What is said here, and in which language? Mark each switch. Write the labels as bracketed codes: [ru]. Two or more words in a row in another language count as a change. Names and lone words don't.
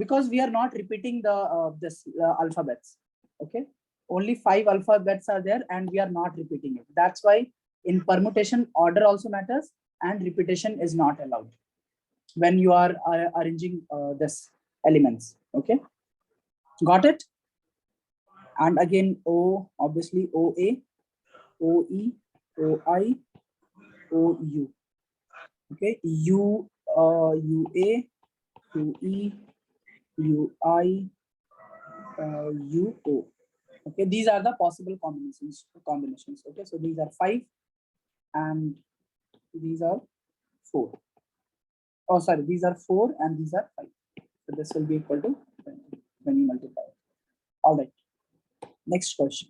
[en] Because we are not repeating the this alphabets. Okay, only 5 alphabets are there, and we are not repeating it. That's why in permutation, order also matters, and repetition is not allowed when you are arranging this elements. Okay, got it? And again, O, obviously OA, OE, OI, OU. Okay, UA, UE, UI, UO. Okay, these are the possible combinations. Okay, so these are 5 and these are 4. Oh, sorry, these are 4 and these are 5. So this will be equal to 20 when you multiply. All right. Next question.